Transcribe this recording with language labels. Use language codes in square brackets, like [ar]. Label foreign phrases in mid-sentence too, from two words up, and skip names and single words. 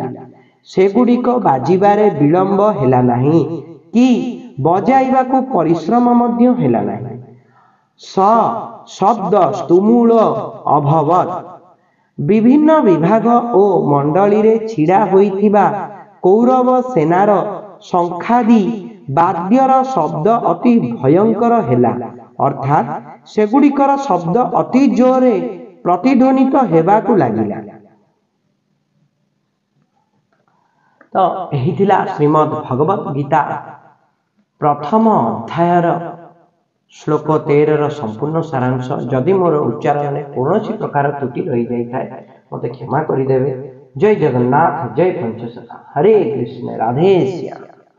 [or] ସେଗୁଡ଼ିକ ବାଜିବାରେ ବିଳମ୍ବ ହେଲା ନାହିଁ କି ବଜାଇବାକୁ ପରିଶ୍ରମ ମଧ୍ୟ ହେଲା ନାହିଁ। [sa] शब्द स्तुमूल अभवत्। [or] ବିଭିନ୍ନ ବିଭାଗ ଓ ମଣ୍ଡଳୀ ରେ ଛିଡ଼ା ହୋଇଥିବା କୌରବ ସେନାର ଶଙ୍ଖାଦି ବାଦ୍ୟର ଶବ୍ଦ ଅତି ଭୟଙ୍କର ହେଲା। ଅର୍ଥାତ ସେଗୁଡ଼ିକର ଶବ୍ଦ ଅତି ଜୋରେ ପ୍ରତିଧ୍ୱନିତ ହେବାକୁ ଲାଗିଲା। ତ ଏହି ଥିଲା ଶ୍ରୀମଦ୍ ଭଗବତ ଗୀତା ପ୍ରଥମ ଅଧ୍ୟାୟର ଶ୍ଳୋକ 13 ସମ୍ପୂର୍ଣ୍ଣ ସାରାଂଶ। ଯଦି ମୋର ଉଚ୍ଚାରଣ ମେଁ କୌଣ ପ୍ରକାର ତ୍ରୁଟି ରହି ଯାଏ ମତେ କ୍ଷମା କରିଦେବେ। ଜୟ ଜଗନ୍ନାଥ। ଜୟ ପଞ୍ଚସଖା। ହରେ କୃଷ୍ଣ। ରାଧେ ଶ୍ୟାମ।